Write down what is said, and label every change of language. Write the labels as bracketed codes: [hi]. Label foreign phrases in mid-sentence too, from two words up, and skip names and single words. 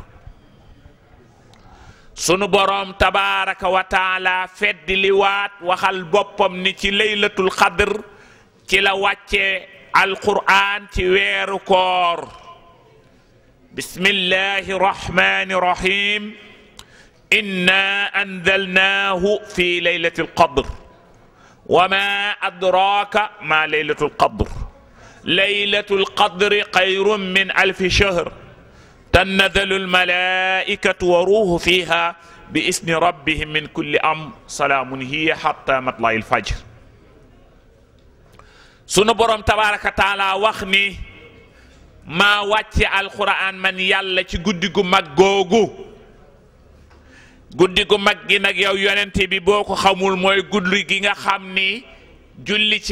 [wo] sunu boroom [ar] تبارك وتعالى [wo] feddi li waat waxal boppam ni ci [ar] ليلة القدر [wo] ci la wàcce alquraan ci weeru koor [ar] بسم الله الرحمن الرحيم إنا أنزلناه في ليلة القدر وما أدراك ما ليلة القدر ليلة القدر خير من 1000 شهر تنزل الملائكة وروح فيها بإذن ربهم من كل أمر سلام هي حتى مطلع الفجر [wo] sunu borom [ar] تبارك تعالى [wo] wax ni maa wàcce alquran man yàlla ci guddi gu mag googu guddi gu mag gi nag yow yonente bi boo ko xamul mooy guddi gi nga xam ni julli ci